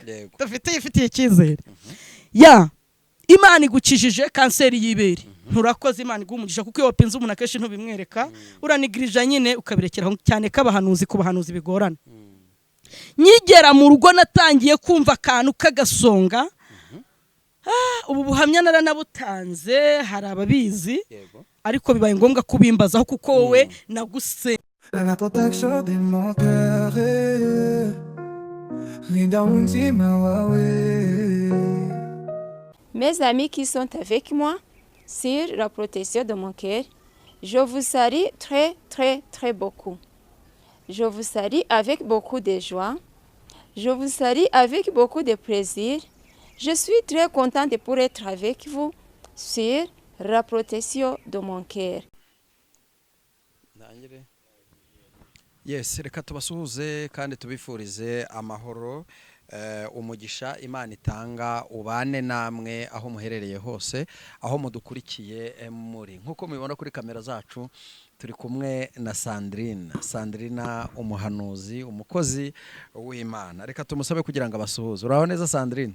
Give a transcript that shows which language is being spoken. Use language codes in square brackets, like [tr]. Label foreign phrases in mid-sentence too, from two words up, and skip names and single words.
[rw] ifitiye icyizere ya Imana igukijije kanseri y'ibere nturakoze Imana igumugisha kuko iyo wapinze umuntu akenshi ntubimwereka uranigirija nyine ukabirekeraho cyane k'abahanuzi ku bahanuzi bigorana nyigera mu rugo natangiye kumva akantu kagasonga ubu buhamya naranabutanze hari ababizi ariko bibaye ngombwa kubimbazaho kuko wowe naguse [fr] La protection de mon cœur Mes amis qui sont avec moi sur la protection de mon cœur, je vous salue très très très beaucoup. Je vous salue avec beaucoup de joie. Je vous salue avec beaucoup de plaisir. Je suis très contente de pouvoir être avec vous sur la protection de mon cœur. [rw] Yes, reka tubasuhuze kandi tubifurize amahoro umugisha Imana itanga ubane namwe aho muherereye hose aho mudukurikiye muri nkuko mubibona kuri kamera zacu turi kumwe na Sandrina umuhanuzi umukozi w'Imana reka tumusabe kugira ngo abasuhuze uraho neza Sandrina